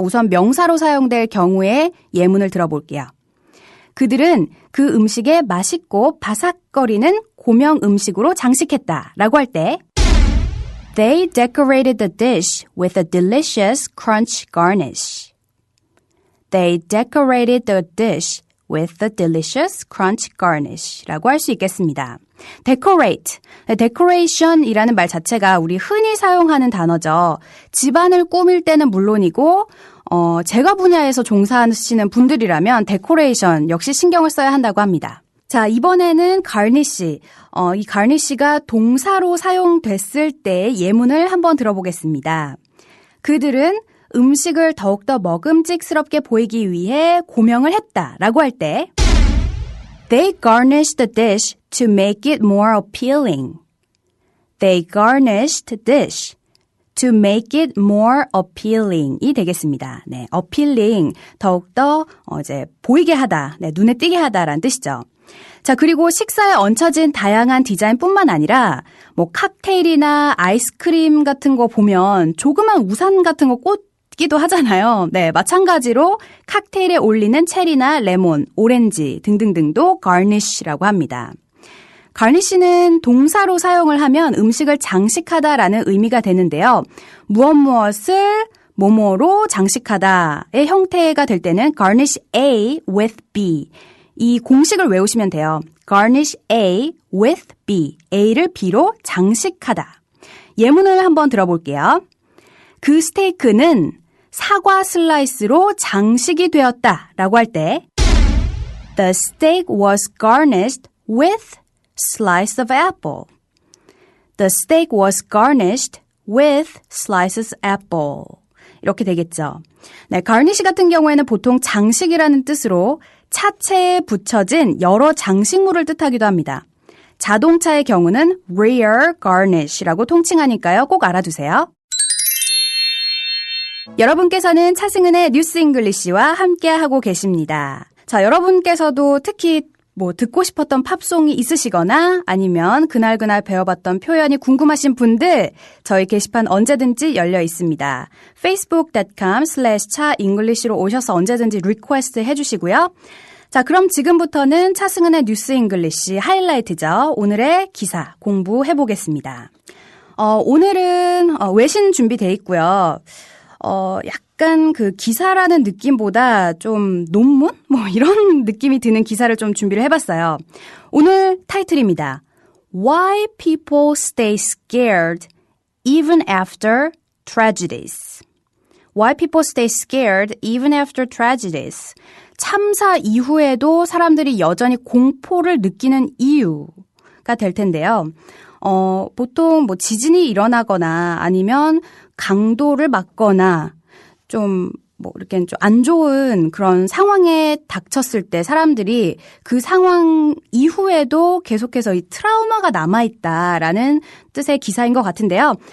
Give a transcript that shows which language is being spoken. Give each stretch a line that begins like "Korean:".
Korean: 우선 명사로 사용될 경우에 예문을 들어볼게요. 그들은 그 음식에 맛있고 바삭거리는 고명 음식으로 장식했다 라고 할 때
English: They decorated the dish with a delicious crunch garnish. They decorated the dish with a delicious crunch garnish
Korean: 라고 할 수 있겠습니다. decorate, decoration이라는 말 자체가 우리 흔히 사용하는 단어죠. 집안을 꾸밀 때는 물론이고 제가 분야에서 종사하시는 분들이라면 데코레이션 역시 신경을 써야 한다고 합니다. 자, 이번에는 garnish. 이 garnish가 동사로 사용됐을 때 예문을 한번 들어보겠습니다. 그들은 음식을 더욱더 먹음직스럽게 보이기 위해 고명을 했다라고 할 때
English: They garnished the dish to make it more appealing. They garnished the dish to make it more appealing이
Korean: 되겠습니다. 네, appealing, 더욱더 이제 보이게 하다, 네, 눈에 띄게 하다라는 뜻이죠. 자, 그리고 식사에 얹혀진 다양한 디자인뿐만 아니라 뭐 칵테일이나 아이스크림 같은 거 보면 조그만 우산 같은 거 꽂기도 하잖아요. 네, 마찬가지로 칵테일에 올리는 체리나 레몬, 오렌지 등등등도 garnish라고 합니다. garnish는 동사로 사용을 하면 음식을 장식하다라는 의미가 되는데요. 무엇을 뭐뭐로 장식하다의 형태가 될 때는 garnish A with B. 이 공식을 외우시면 돼요. garnish A with B. A를 B로 장식하다. 예문을 한번 들어볼게요. 그 스테이크는 사과 슬라이스로 장식이 되었다 라고 할 때
English: The steak was garnished with slice of apple. The steak was garnished with slices of apple.
Korean: 이렇게 되겠죠. 네, garnish 같은 경우에는 보통 장식이라는 뜻으로 차체에 붙여진 여러 장식물을 뜻하기도 합니다. 자동차의 경우는 rear garnish라고 통칭하니까요. 꼭 알아두세요. 여러분께서는 차승은의 뉴스 잉글리시와 함께하고 계십니다. 자, 여러분께서도 특히 듣고 싶었던 팝송이 있으시거나 아니면 그날 배워봤던 표현이 궁금하신 분들 저희 게시판 언제든지 열려 있습니다. facebook.com/차잉글리시로 오셔서 언제든지 리퀘스트 해주시고요. 자, 그럼 지금부터는 차승은의 뉴스 잉글리시 하이라이트죠. 오늘의 기사 공부해보겠습니다. 오늘은 외신 준비되어 있고요. 약간 그 기사라는 느낌보다 좀 논문? 이런 느낌이 드는 기사를 좀 준비를 해봤어요. 오늘 타이틀입니다.
English: Why people stay scared even after tragedies. Why people stay scared even after tragedies.
Korean: 참사 이후에도 사람들이 여전히 공포를 느끼는 이유가 될 텐데요. 보통 지진이 일어나거나 아니면 강도를 맞거나 좀 이렇게 좀 안 좋은 그런 상황에 닥쳤을 때 사람들이 그 상황 이후에도 계속해서 이 트라우마가 남아있다라는 뜻의 기사인 것 같은데요.